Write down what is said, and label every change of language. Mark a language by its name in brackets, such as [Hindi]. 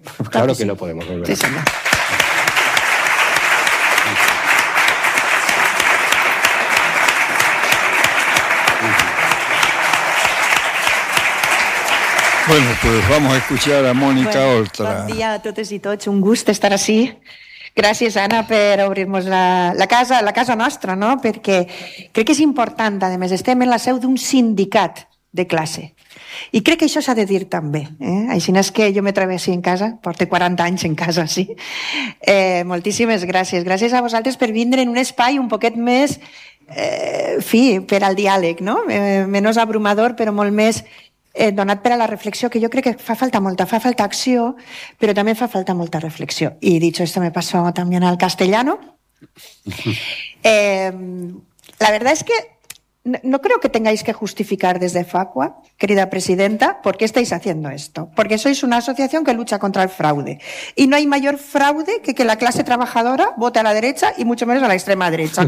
[Spanish] Claro, claro que sí. Lo podemos volver a hacer. Sí, señor. Bueno, pues vamos a escuchar a Mónica Oltra. [Catalan] Bon dia a totes i tots, un gust estar així. Gràcies, Anna, per obrir-nos la casa nostra, no? Perquè crec que és important, a més, estem en la seu d'un sindicat de classe. I crec que això s'ha de dir també. Així és que jo m'atreveixi en casa, porto 40 anys en casa, sí. Moltíssimes gràcies. Gràcies a vosaltres per vindre en un espai un poquet més, fi, per al diàleg, no? [Spanish] Menos abrumador, [Catalan] però molt més donat per a la reflexió, que jo crec que fa falta molta, fa falta acció, però també fa falta molta reflexió. [Spanish] I, dicho esto, me paso [Catalan] també [Spanish] al castellano. La verdad es que no creo que tengáis que justificar desde Facua, querida presidenta, por qué estáis haciendo esto. Porque sois una asociación que lucha contra el fraude. Y no hay mayor fraude que la clase trabajadora vote a la derecha y mucho menos a la extrema derecha.